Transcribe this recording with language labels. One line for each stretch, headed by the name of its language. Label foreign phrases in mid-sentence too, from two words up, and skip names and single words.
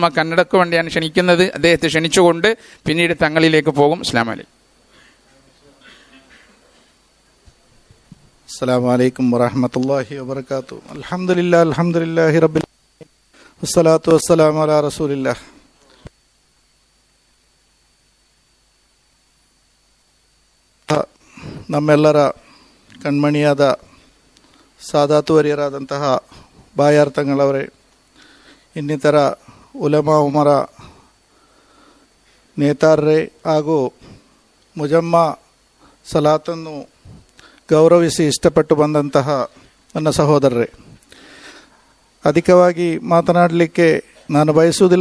Malayalam: ആ കന്നഡക്ക് വേണ്ടിയാണ് ക്ഷണിക്കുന്നത്. അദ്ദേഹത്തെ ക്ഷണിച്ചുകൊണ്ട് പിന്നീട് തങ്ങളിലേക്ക് പോകും.
Arabic: السلام عليكم. السلام عليكم ورحمة الله وبركاته. الحمد لله رب العالمين والصلاة والسلام على رسول الله.
Kannada: ನಮ್ಮೆಲ್ಲರ ಕಣ್ಮಣಿಯಾದ ಸಾದಾತು ವರಿಯರಾದಂತಹ ಬಾಯಾರ್ ತಂಗಳವರೇ, ಇನ್ನಿತರ
Arabic: علماء أمراء
Kannada: ನೇತಾರರೇ ಹಾಗೂ ಮುಜಮ್ಮ ಸಲಾತನ್ನು ಗೌರವಿಸಿ ಇಷ್ಟಪಟ್ಟು ಬಂದಂತಹ ನನ್ನ ಸಹೋದರರೇ, ಅಧಿಕವಾಗಿ ಮಾತನಾಡಲಿಕ್ಕೆ ನಾನು ಬಯಸುವುದಿಲ್ಲ.